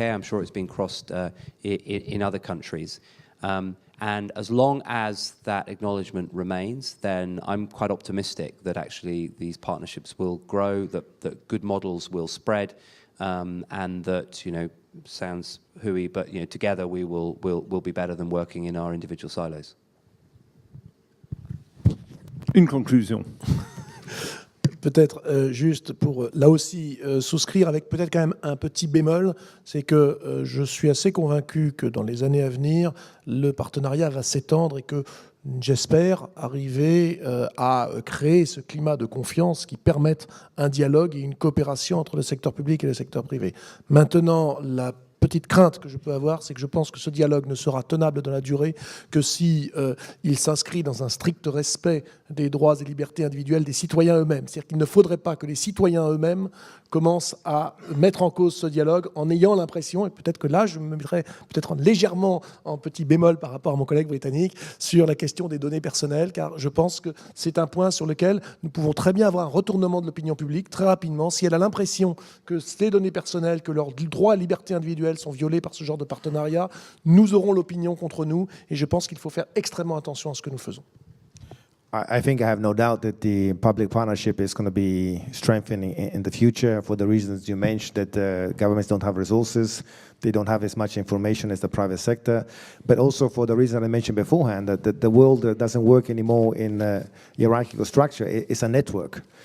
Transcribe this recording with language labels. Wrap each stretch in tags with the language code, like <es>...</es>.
<en>I'm sure it's been crossed in other countries. And as long as that acknowledgement remains, then I'm quite optimistic that actually these partnerships will grow, that good models will spread, and that, sounds hooey, but together we'll be better than working in our individual silos.</en> <fr>Une conclusion. Peut-être juste pour, là aussi, souscrire avec peut-être quand même un petit bémol, c'est que je suis assez convaincu que dans les années à venir, le partenariat va s'étendre et que j'espère arriver à créer ce climat de confiance qui permette un dialogue et une coopération entre le secteur public et le secteur privé. Maintenant, la petite crainte que je peux avoir, c'est que je pense que ce dialogue ne sera tenable dans la durée que si il s'inscrit dans un strict respect des droits et libertés individuelles des citoyens eux-mêmes. C'est-à-dire qu'il ne faudrait pas que les citoyens eux-mêmes commencent à mettre en cause ce dialogue en ayant l'impression, et peut-être que là je me mettrais peut-être légèrement en petit bémol par rapport à mon collègue britannique, sur la question des données personnelles, car je pense que c'est un point sur lequel nous pouvons très bien avoir un retournement de l'opinion publique très rapidement si elle a l'impression que ces données personnelles, que leurs droits et libertés individuelles sont violés par ce genre de partenariat. Nous aurons l'opinion contre nous, et je pense qu'il faut faire extrêmement attention à ce que nous faisons.</fr> <en>I think I have no doubt that the public partnership is going to be strengthening in the future for the reasons you mentioned, that governments don't have resources, they don't have as much information as the private sector, but also for the reason I mentioned beforehand, that the world doesn't work anymore in hierarchical structure. It's a network.</en>